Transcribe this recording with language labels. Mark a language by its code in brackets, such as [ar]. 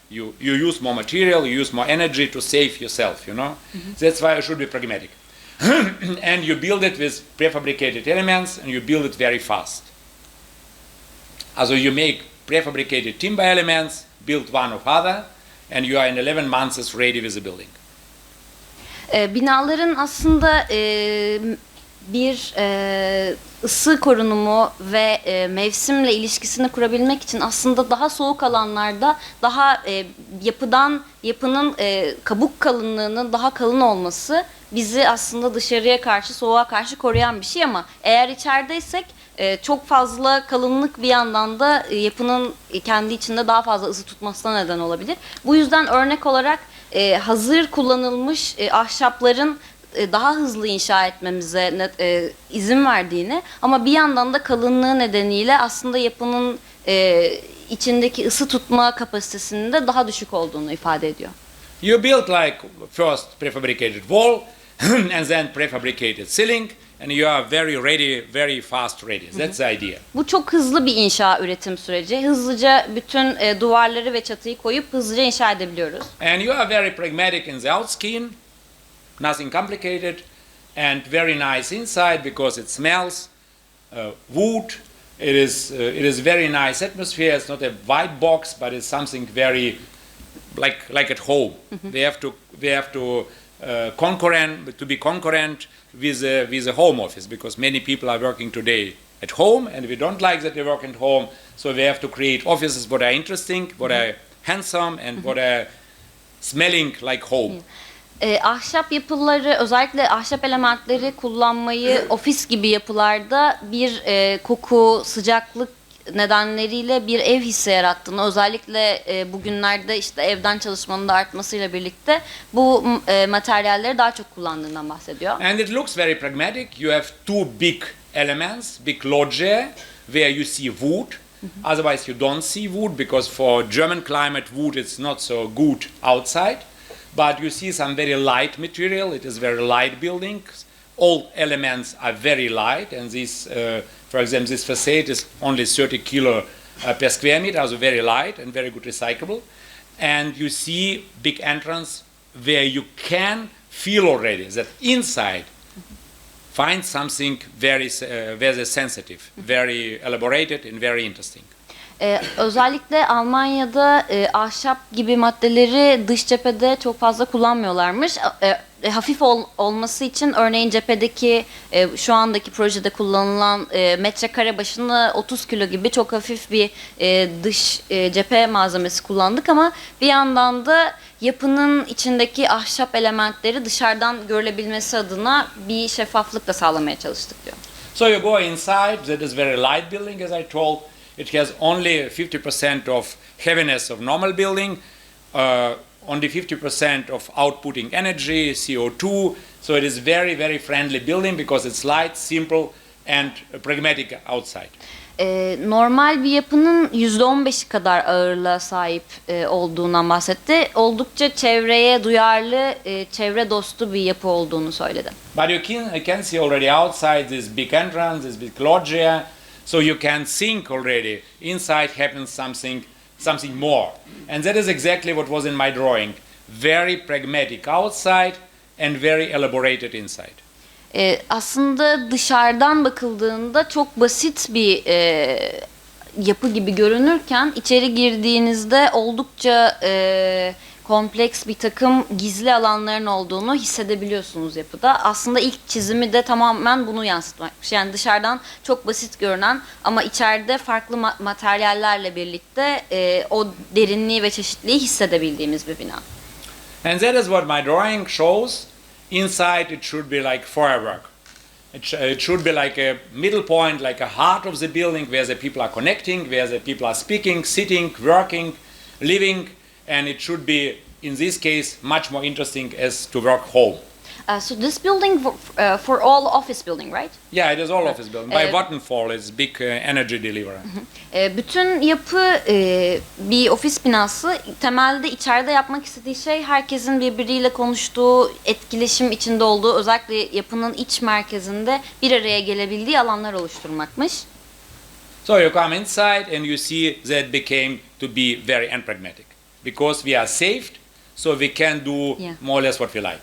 [en] You use more material, you use more energy to save yourself, you know. That's why you should be pragmatic. And you build it with prefabricated elements, and you build it very fast. Also you make prefabricated timber elements, build one of other, and you are in 11 months ready with the building. [tr] Binaların aslında bir ısı korunumu ve mevsimle ilişkisini kurabilmek için aslında daha soğuk alanlarda daha yapının kabuk kalınlığının daha kalın olması bizi aslında dışarıya karşı, soğuğa karşı koruyan bir şey, ama eğer içerideysek çok fazla kalınlık bir yandan da yapının kendi içinde daha fazla ısı tutmasına neden olabilir. Bu yüzden örnek olarak hazır kullanılmış ahşapların daha hızlı inşa etmemize izin verdiğini, ama bir yandan da kalınlığı nedeniyle aslında yapının içindeki ısı tutma kapasitesinin de daha düşük olduğunu ifade ediyor. [en] You build like first prefabricated wall and then prefabricated ceiling and you are very ready, very fast ready. That's the idea. [tr] Bu çok hızlı bir inşa üretim süreci. Hızlıca bütün duvarları ve çatıyı koyup hızlıca inşa edebiliyoruz. [en] And you are very pragmatic in the outskin, nothing complicated, and very nice inside because it smells wood. It is very nice atmosphere. It's not a white box, but it's something very like at home. We have to be concurrent with a home office because many people are working today at home and we don't like that they work at home. So we have to create offices that are interesting, that are handsome, and that are smelling like home. [tr] Ahşap yapıları, özellikle ahşap elementleri kullanmayı ofis gibi yapılarda bir koku, sıcaklık nedenleriyle bir ev hissi yarattığını, özellikle bugünlerde işte evden çalışmanın da artmasıyla birlikte bu materyalleri daha çok kullandığından bahsediyor. [en] And it looks very pragmatic. You have two big elements, big loggia, where you see wood. Otherwise you don't see wood because for German climate wood is not so good outside. But you see some very light material. It is very light buildings. All elements are very light, and this, for example, this facade is only 30 kilo per square meter, so very light and very good recyclable. And you see big entrance where you can feel already that inside find something very sensitive, very elaborated and very interesting. [tr] Özellikle Almanya'da ahşap gibi maddeleri dış cephede çok fazla kullanmıyorlarmış. Hafif olması için örneğin cephedeki şu andaki projede kullanılan metrekare başına 30 kilo gibi çok hafif bir dış cephe malzemesi kullandık ama bir yandan da yapının içindeki ahşap elementleri dışarıdan görülebilmesi adına bir şeffaflık da sağlamaya çalıştık diyor. [en] So you go inside, that is very light building as I told. It has only 50% of heaviness of normal building, only 50% of outputting energy, CO2. So it is very, very friendly building because it's light, simple and pragmatic outside. [tr] Normal bir yapının %15'i kadar ağırlığa sahip olduğundan bahsetti. Oldukça çevreye duyarlı, çevre dostu bir yapı olduğunu söyledi. [en] But you can see already outside this big entrance, this big loggia. So you can think already inside happens something more. And that is exactly what was in my drawing. Very pragmatic outside and very elaborated inside. [tr] Aslında dışarıdan bakıldığında çok basit bir yapı gibi görünürken içeri girdiğinizde oldukça kompleks bir takım gizli alanların olduğunu hissedebiliyorsunuz yapıda. Aslında ilk çizimi de tamamen bunu yansıtmakmış. Yani dışarıdan çok basit görünen ama içeride farklı materyallerle birlikte o derinliği ve çeşitliliği hissedebildiğimiz bir bina. [en] And that is what my drawing shows. Inside it should be like firework. It should be like a middle point, like a heart of the building where the people are connecting, where the people are speaking, sitting, working, living. And it should be, in this case, much more interesting as to work home. So this building for all office building, right? Yeah, it is all office building. By Vattenfall, it's big energy deliverer. [tr] Bütün yapı bir ofis binası. Temelde içeride yapmak istediği şey herkesin birbiriyle konuştuğu, etkileşim içinde olduğu, özellikle yapının iç merkezinde bir araya gelebildiği alanlar oluşturmakmış. [en] So you come inside and you see that became to be very unpragmatic. Because we are saved, so we can do more or less what we like.